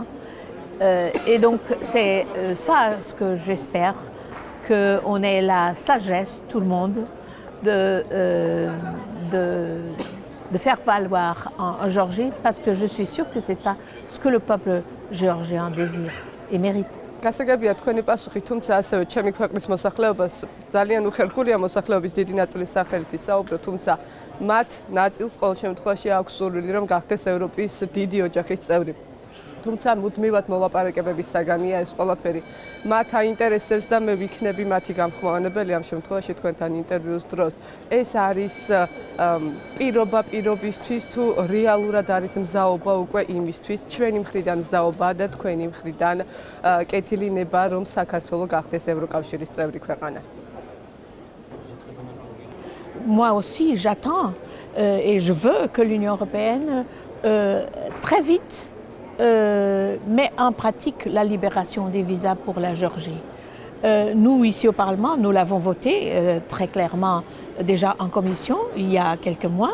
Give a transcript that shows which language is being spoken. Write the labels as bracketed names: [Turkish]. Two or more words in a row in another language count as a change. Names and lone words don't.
[French] Et donc c'est ça ce que j'espère, qu'on ait la sagesse, tout le monde, de faire valoir en Géorgie, parce que je suis sûre que c'est ça ce que le peuple géorgien désire et mérite. [Georgian] გასაგებია თქვენი პასუხი, თუმცა ასევე ჩემი ქვეყნის მოსახლეობას ძალიან უხერხულია მოსახლეობის დიდი ნაწილის სახელით ისაუბრო, თუმცა მათ ნაწილს ყოველ შემთხვევაში აქვს სურვილი რომ გახდეს ევროპის დიდი ოჯახის წევრი. თუმცა მუდმივად მოლაპარაკებების საგანია ეს ყველაფერი. მათ აინტერესებს და მე ვიქნები მათი გამხმოვანებელი ამ შემთხვევაში თქვენთან ინტერვიუს დროს. ეს არის პირობისთვის თუ რეალურად არის მზაობა უკვე იმისთვის, ჩვენი მხრიდან მზაობა და თქვენი მხრიდან კეთილი ნება, რომ საქართველო გახდეს ევროკავშირის წევრი ქვეყანა. [French] Moi aussi, j'attends et je veux que l'Union européenne très vite met en pratique la libération des visas pour la Géorgie. Nous, ici au Parlement, nous l'avons voté très clairement déjà en commission il y a quelques mois.